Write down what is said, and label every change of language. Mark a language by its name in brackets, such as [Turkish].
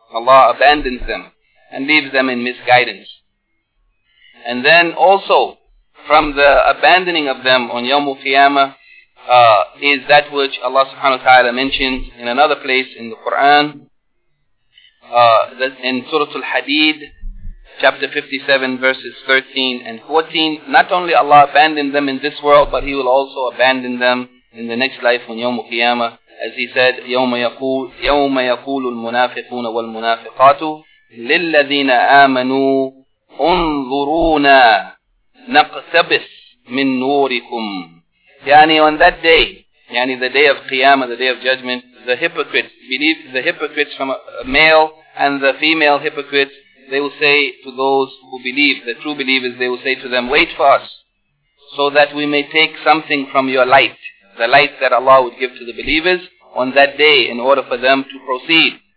[English] Allah abandons them and leaves them in misguidance. And then also from the abandoning of them on Yawmul Qiyamah is that which Allah subhanahu wa ta'ala mentions in another place in the Quran, in Surah Al-Hadid, chapter 57, verses 13 and 14. Not only Allah abandoned them in this world, but He will also abandon them in the next life on Yawmul Qiyamah. As He said, [Arabic] يَوْمَ يَقُولُ الْمُنَافِقُونَ وَالْمُنَافِقَاتُ لِلَّذِينَ آمَنُوا أُنظُرُونَا نَقْتَبِسْ مِنْ نُورِكُمْ. [English] Yani on that day, yani the day of Qiyamah, the day of judgment, the hypocrites from a male and the female hypocrites, they will say to those who believe, the true believers, they will say to them, wait for us, so that we may take something from your light, the light that Allah would give to the believers on that day in order for them to proceed.